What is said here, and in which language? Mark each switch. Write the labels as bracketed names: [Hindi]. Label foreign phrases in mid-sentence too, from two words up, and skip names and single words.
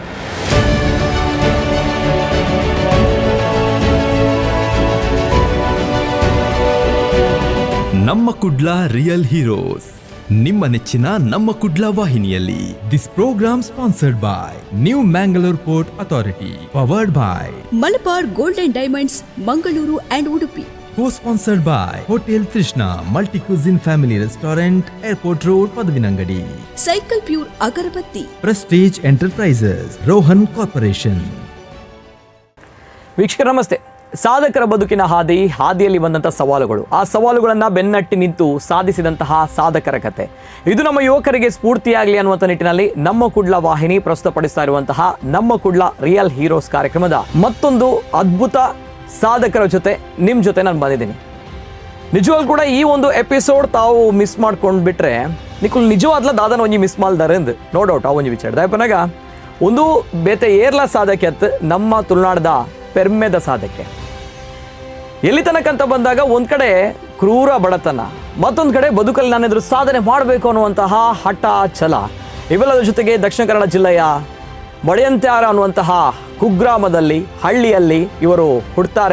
[Kannada] ನಮ್ಮ ಕುಡ್ಲ ರಿಯಲ್ ಹೀರೋಸ್, ನಿಮ್ಮ ನೆಚ್ಚಿನ ನಮ್ಮ ಕುಡ್ಲ ವಾಹಿನಿಯಲ್ಲಿ. [English] This program sponsored by New Mangalore Port Authority, powered by Malabar Gold and Diamonds, Mangaluru and Udupi. Co-sponsored by Hotel Trishna, Multi-Cuisine Family Restaurant, Airport Road, Padavinangadi. Cycle Pure Agarbathi. Prestige Enterprises, Rohan Corporation. [Kannada] ವೀಕ್ಷಕರ ನಮಸ್ತೆ. ಸಾಧಕರ ಬದುಕಿನ ಹಾದಿಯಲ್ಲಿ ಬಂದಂಥ ಸವಾಲುಗಳು, ಆ ಸವಾಲುಗಳನ್ನು ಬೆನ್ನಟ್ಟಿ ನಿಂತು ಸಾಧಿಸಿದಂತಹ ಸಾಧಕರ ಕತೆ, ಇದು ನಮ್ಮ ಯುವಕರಿಗೆ ಸ್ಫೂರ್ತಿಯಾಗಲಿ ಅನ್ನುವಂಥ ನಿಟ್ಟಿನಲ್ಲಿ ನಮ್ಮ ಕುಡ್ಲ ವಾಹಿನಿ ಪ್ರಸ್ತುತಪಡಿಸ್ತಾ ಇರುವಂತಹ ನಮ್ಮ ಕುಡ್ಲ ರಿಯಲ್ ಹೀರೋಸ್ ಕಾರ್ಯಕ್ರಮದ ಮತ್ತೊಂದು ಅದ್ಭುತ ಸಾಧಕರ ಜೊತೆ ನಿಮ್ಮ ಜೊತೆ ನಾನು ಬಂದಿದ್ದೀನಿ. ನಿಜವಾಗ್ಲೂ ಕೂಡ ಈ ಒಂದು ಎಪಿಸೋಡ್ ತಾವು ಮಿಸ್ ಮಾಡ್ಕೊಂಡು ಬಿಟ್ರೆ ನಿಖುಲ್ [Tulu] ನಿಜವಾದ್ಲ ದಾದನ ಒಂಜಿ ಮಿಸ್ ಮಾಡ್ದಾರೆಂದು [English] no doubt. [Tulu] ಆ ಒಂಜಿ ವಿಚಾರ ದಯಪನಾಗ ಒಂದು ಬೇತೆ ಏರ್ಲ ಸಾಧಕೆ ಅತ್ ನಮ್ಮ ತುಳುನಾಡದ ಪೆರ್ಮೆದ ಸಾಧಕೆ. [Kannada] ಎಲ್ಲಿ ತನಕಂತ ಬಂದಾಗ ಒಂದು ಕಡೆ ಕ್ರೂರ ಬಡತನ, ಮತ್ತೊಂದು ಕಡೆ ಬದುಕಲ್ಲಿ ನಾನೆದ್ರು ಸಾಧನೆ ಮಾಡಬೇಕು ಅನ್ನುವಂತಹ ಹಠ ಛಲ, ಇವೆಲ್ಲದರ ಜೊತೆಗೆ ದಕ್ಷಿಣ ಕನ್ನಡ ಜಿಲ್ಲೆಯ ಮೊಳೆಯಂತ್ಯಾರ ಅನ್ನುವಂತಹ ಕುಗ್ರಾಮದಲ್ಲಿ ಹಳ್ಳಿಯಲ್ಲಿ ಇವರು ಹುಡ್ತಾರೆ.